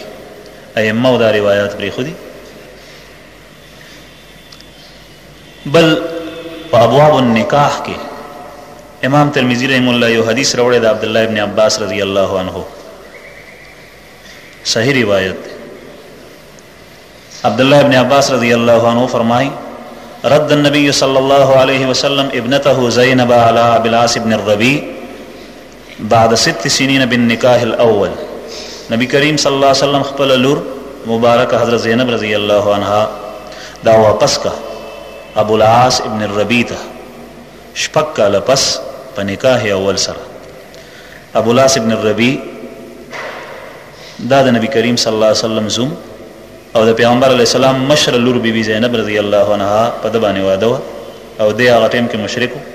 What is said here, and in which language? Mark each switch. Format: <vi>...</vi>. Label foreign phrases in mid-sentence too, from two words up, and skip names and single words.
<ps>ائمه دا روایات پرېښودي. بل په ابواب النکاح کې امام ترمذي</ps> <ar>رحمه الله</ar> <ps>یو حدیث راوړی د عبد الله ابن عباس</ps> <ar>رضی الله عنه،</ar> <ps>صحیح روایت.</ps> <ar>عبد الله ابن عباس رضی الله عنه فرمائے رد النبی صلی اللہ علیہ وسلم ابنته زینب علی ابی العاص بن الربیع بعد 6 سنین بالنکاح الاول.</ar> <ps>نبی کریم</ps> <ar>صلی اللہ علیہ وسلم</ar> <ps>خپل لور مبارک حضرت زینب</ps> <ar>رضی اللہ عنہا</ar> <ps>دا واپس کا ابو العاص ابن الربیع ته شپږ کاله پس په نکاح اول سره. ابو العاص ابن الربیع دا د نبی کریم</ps> <ar>صلی الله علیه وسلم</ar> <ps>زوم او د پیغمبر</ps> <ar>علیه السلام</ar> <ps>مشر لور بیبي زینب</ps> <ar>رضی الله عنها</ar> <ps>په د باندې واده وه او دی هغه ټیم کې مشرک و.</ps>